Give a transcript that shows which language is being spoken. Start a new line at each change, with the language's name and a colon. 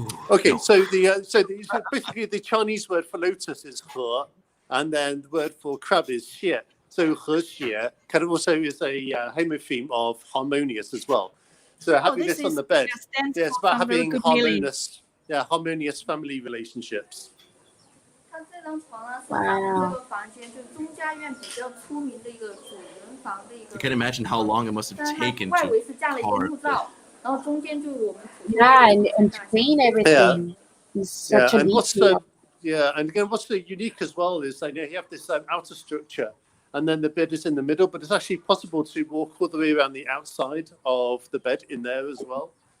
English: Okay, so basically the Chinese word for lotus is he, and then the word for crab is xie. So he xie kind of also is a homopheme of harmonious as well. So having this on the bed, it's about having harmonious family relationships.
Chinese: 它这张床呢是咱们这个房间就中家院比较出名的一个主人房的一个。
English: You can imagine how long it must have taken
Chinese: 外围
English: to
Chinese: 是架了一个木罩，然后中间就是我们。
English: Yeah, and to clean everything is such a big deal. And again, what's so unique as well is you have this outer structure, and then the bed is in the middle, but it's actually possible to walk all the way around the outside of the bed in there as well.